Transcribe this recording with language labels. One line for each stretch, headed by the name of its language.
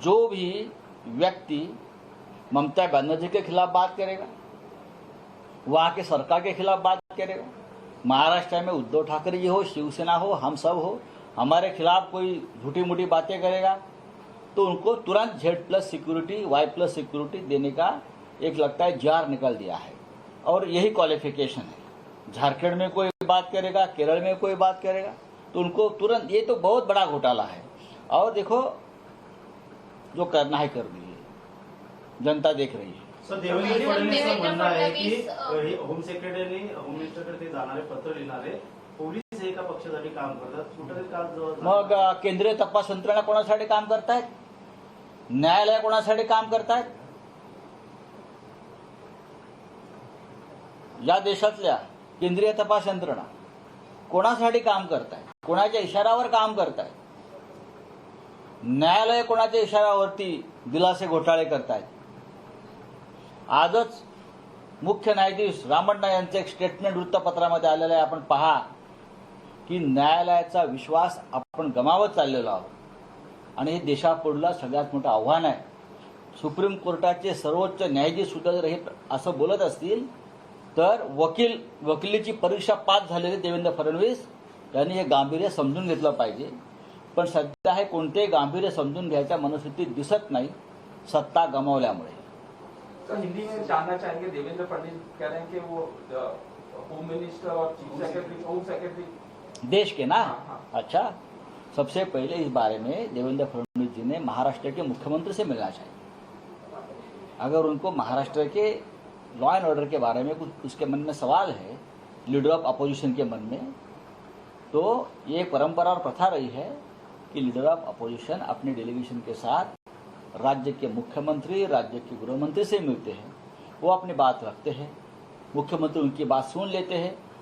Hindi: जो भी व्यक्ति ममता बनर्जी के खिलाफ बात करेगा, वहाँ के सरकार के खिलाफ बात करेगा, महाराष्ट्र में उद्धव ठाकरे जी हो, शिवसेना हो, हम सब हो, हमारे खिलाफ कोई झूठी मूठी बातें करेगा, तो उनको तुरंत Z+ सिक्योरिटी, Y+ सिक्योरिटी देने का एक लगता है जार निकल दिया है। और यही क्वालिफिकेशन है। झारखंड में कोई बात करेगा, केरल में कोई बात करेगा, तो उनको तुरंत, ये तो बहुत बड़ा घोटाला है। और देखो जो करना है कर दीजिए, जनता देख रही है।
Marathi: सर, देवेंद्र फडणवीसचं म्हणणं आहे की होम सेक्रेटरीने होम मिनिस्टरकडे ते जाणारे पत्र लिहिणारे पोलीस एका पक्षासाठी काम करतात, कुठेतरी काल मग केंद्रीय तपास यंत्रणा कोणासाठी काम करतायत? न्यायालय कोणासाठी काम करतायत? या देशातल्या केंद्रीय तपास यंत्रणा कोणासाठी काम करतायत? कोणाच्या इशाऱ्यावर काम करतायत? न्यायालय कोणाच्या इशाऱ्यावरती दिलासे घोटाळे करतायत? आजच मुख्य न्यायाधीश रामण्णा यांचं एक स्टेटमेंट वृत्तपत्रामध्ये आलेलं आहे. आपण पहा की न्यायालयाचा विश्वास आपण गमावत चाललेलो आहोत आणि हे देशापुढलं सगळ्यात मोठं आव्हान आहे. सुप्रीम कोर्टाचे सर्वोच्च न्यायाधीश सुद्धा जर हे असं बोलत असतील तर वकिलीची परीक्षा पास झालेले देवेंद्र फडणवीस यांनी हे गांभीर्य समजून घेतलं पाहिजे. पण सध्या हे कोणतेही गांभीर्य समजून घ्यायच्या मनस्थितीत दिसत नाही, सत्ता गमावल्यामुळे.
Hindi: सर, हिंदी में जानना चाहेंगे, देवेंद्र फडणवीस कह रहे हैं कि वो होम मिनिस्टर और चीफ सेक्रेटरी, होम सेक्रेटरी देश के ना। हाँ। अच्छा, सबसे पहले इस बारे में देवेंद्र फडणवीस जी ने महाराष्ट्र के मुख्यमंत्री से मिलना चाहिए। अगर उनको महाराष्ट्र के लॉ एंड ऑर्डर के बारे में कुछ उसके मन में सवाल है, लीडर ऑफ अपोजिशन के मन में, तो ये परंपरा और प्रथा रही है कि लीडर ऑफ अपोजिशन अपने डेलीगेशन के साथ राज्य के मुख्यमंत्री, राज्य के गृहमंत्री से मिलते हैं, वो अपनी बात रखते हैं, मुख्यमंत्री उनकी बात सुन लेते हैं।